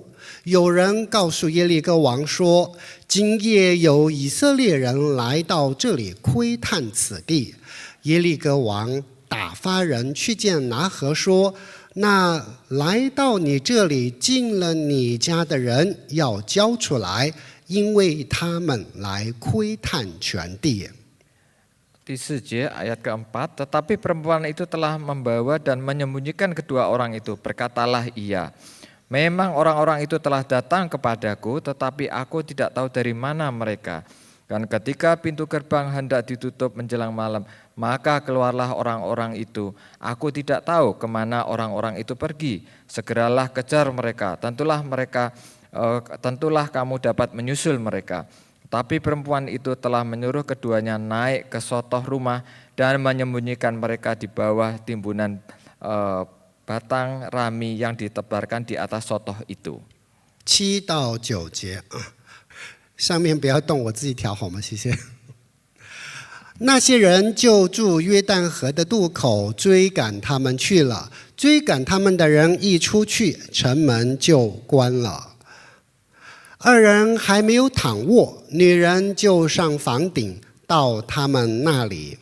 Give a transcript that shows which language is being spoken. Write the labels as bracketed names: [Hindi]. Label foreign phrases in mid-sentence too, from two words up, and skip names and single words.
[Chinese] 有人告诉耶利哥王说：“今夜有以色列人来到这里窥探此地。” 耶利哥王打发人去见拿合说：“那来到你这里进了你家的人要交出来，因为他们来窥探全地。” [Indonesian] Di 4 ayat keempat, tetapi perempuan itu telah membawa dan menyembunyikan kedua orang itu. Berkatalah ia, memang orang-orang itu telah datang kepadaku, tetapi aku tidak tahu dari mana mereka. Dan ketika pintu gerbang hendak ditutup menjelang malam, maka keluarlah orang-orang itu. Aku tidak tahu kemana orang-orang itu pergi. Segeralah kejar mereka. Tentulah kamu dapat menyusul mereka. Tapi perempuan itu telah menyuruh keduanya naik ke sotoh rumah dan menyembunyikan mereka di bawah timbunan batang rami yang ditebarkan di atas sotoh itu. [Chinese] 7 到9节啊，上面不要动，我自己调好吗？谢谢。那些人就住约旦河的渡口，追赶他们去了。追赶他们的人一出去，城门就关了。2人还没有躺卧，女人就上房顶到他们那里。